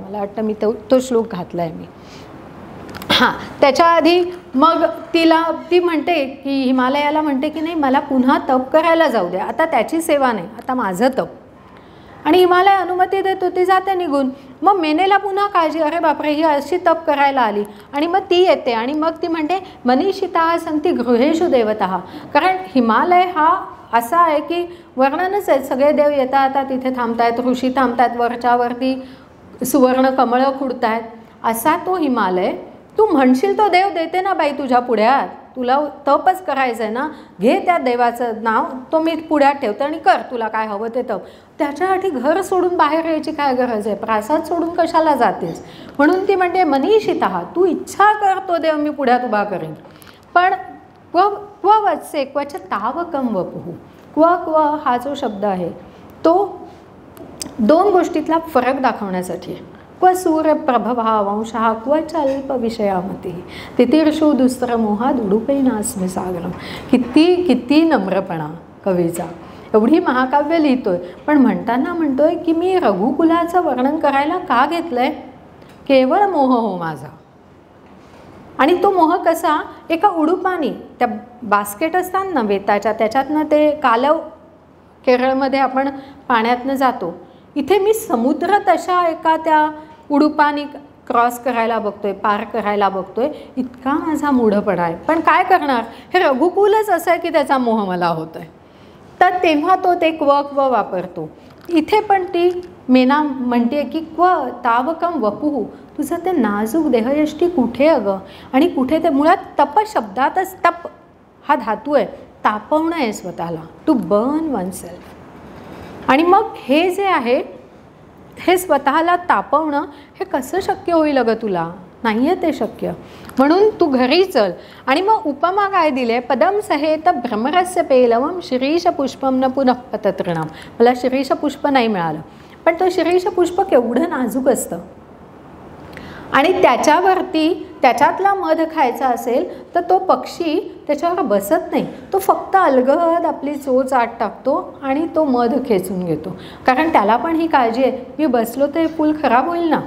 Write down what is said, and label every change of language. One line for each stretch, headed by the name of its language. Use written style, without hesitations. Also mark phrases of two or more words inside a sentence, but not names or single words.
Marathi: मला वाटतं मी तो श्लोक घातला आहे मी. हां, त्याच्या आधी मग ती म्हणते की हिमालयाला म्हणते की नाही मला पुन्हा तप करायला जाऊ द्या, आता त्याची सेवा नाही, आता माझं तप. आणि हिमालय अनुमती देतो, ती जाते निघून. मग मेनेला पुन्हा काळजी, अरे बापरे ही अशी तप करायला आली. आणि मग ती येते आणि मग ती म्हणते
Sanskrit: मनीषिता संती गृहेषु देवतः.
Marathi: कारण हिमालय हा असा आहे की वर्णनच आहे, सगळे देव येतात तिथे थांबतायत, ऋषी थांबतात, वरच्यावरती सुवर्ण कमळं खुडतायत. असा तो हिमालय. तू म्हणशील तो देव देते ना बाई तुझ्या पुढ्यात, तुला तपच करायचं आहे ना, घे त्या देवाचं नाव, तो मी पुढ्यात ठेवते आणि कर तुला काय हवं ते तप. त्याच्यासाठी घर सोडून बाहेर यायची काय गरज आहे, प्रासाद सोडून कशाला जातेस. म्हणून ती म्हणते मनीषितः, तू इच्छा कर तो देव मी पुढ्यात उभा करेन. पण
Sanskrit: क्व वत्से क्वच तावकम वपुः,
Marathi: क्व हा जो शब्द आहे तो दोन गोष्टीतला फरक दाखवण्यासाठी आहे.
Sanskrit: क्व सूर्यप्रभवा वंशः क्वच अल्प विषयामती तितीर्षु दुस्त्रमोहाद उडुपैनास्मि सागरम.
Marathi: किती नम्रपणा कवीचा, एवढी महाकाव्य लिहितोय पण म्हणताना म्हणतोय की मी रघुकुलाचं वर्णन करायला का घेतलंय, केवळ मोह हो माझा. आणि तो मोह कसा, एका उडुपानी त्या बास्केट असतात ना वेताच्या, त्याच्यातनं ते कालव केरळमध्ये आपण पाण्यातनं जातो, इथे मी समुद्र तशा एका त्या उडुपानी क्रॉस करायला बघतोय, पार करायला बघतोय. इतका माझा मूढपणा आहे. पण काय करणार, हे रघुकुलच असं आहे की त्याचा मोह मला होत आहे. तर तेव्हा तो ते क्व वापरतो. इथे पण ती मेना म्हणते की
Sanskrit: क्व तावकम वपुः,
Marathi: तुझं ते नाजूक देहयष्टी कुठे अगं, आणि कुठे ते मुळात तप शब्दातच तप हा धातू आहे, तापवणं आहे स्वतःला,
English: to burn one self.
Marathi: आणि मग हे जे आहे हे स्वतःला तापवणं हे कसं शक्य होईल अगं तुला, नाही आहे ते शक्य. म्हणून तू घरी चल. आणि मग उपमा काय दिले,
Sanskrit: पदम सहेत भ्रमरस्य पेलवम शिरीष पुष्पम न पुनः पततृणाम.
Marathi: मला शिरीष पुष्प नाही मिळालं, पण तो शिरीष पुष्प केवढं नाजूक असतं, आणि त्याच्यावरती त्याच्यातला मध खायचा असेल तर तो पक्षी त्याच्यावर बसत नाही, तो फक्त अलगद आपली चोच आत टाकतो आणि तो मध खेचून घेतो, कारण त्याला पण ही काळजी आहे मी बसलो तर हे फूल खराब होईल ना.